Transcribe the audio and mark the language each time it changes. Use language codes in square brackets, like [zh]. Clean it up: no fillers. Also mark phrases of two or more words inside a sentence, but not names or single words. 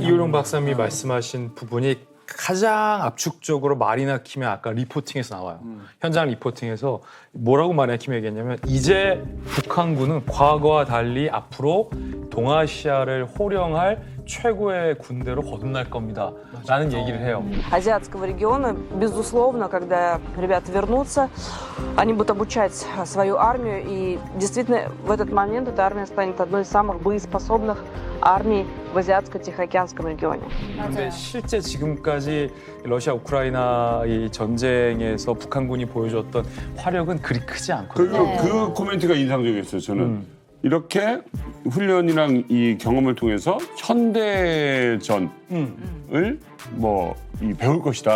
[ko] 이효령 박사님이 말씀하신 부분이 가장 압축적으로 말이나 킴의 아까 리포팅에서 나와요. 현장 리포팅에서 뭐라고 말이나 킴이 얘기했냐면 이제 북한군은 과거와 달리 앞으로 동아시아를 호령할 최고의 군대로 거듭날 겁니다. 라는 얘기를 해요. [ru] Азиатского региона, безусловно, когда ребята вернутся, они будут обучать свою армию, и действительно в этот момент эта армия станет одной из самых боеспособных армий в Азиатско-Тихоокеанском регионе. [ko] 그런데 실제 지금까지 러시아 우크라이나 이 전쟁에서 북한군이 보여줬던 화력은 그리 크지 않거든요. 그 코멘트가 인상적이었어요. 저는 이렇게 훈련이랑 이 경험을 통해서 현대전을 배울 것이다.